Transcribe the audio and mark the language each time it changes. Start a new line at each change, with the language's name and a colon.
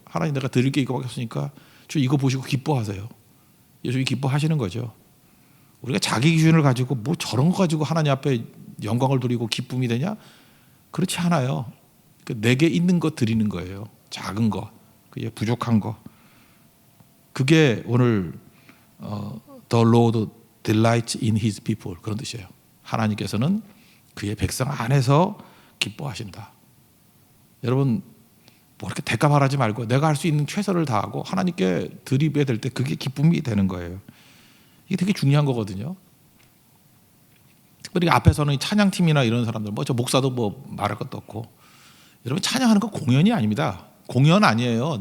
Korean: 하나님, 내가 드릴 게 이거밖에 없으니까 주 이거 보시고 기뻐하세요. 예수님이 기뻐하시는 거죠. 우리가 자기 기준을 가지고 뭐 저런 거 가지고 하나님 앞에 영광을 돌리고 기쁨이 되냐? 그렇지 않아요. 그러니까 내게 있는 거 드리는 거예요. 작은 거, 그게 부족한 거. 그게 오늘
English: The Lord delights in His people,
Korean: 그런 뜻이에요. 하나님께서는 그의 백성 안에서 기뻐하신다. 여러분, 뭐 이렇게 대가 바라지 말고 내가 할 수 있는 최선을 다하고 하나님께 드리게 될 때 그게 기쁨이 되는 거예요. 이게 되게 중요한 거거든요. 특별히 앞에서는 찬양팀이나 이런 사람들, 뭐 저 목사도 뭐 말할 것도 없고, 여러분 찬양하는 거 공연이 아닙니다. 공연 아니에요.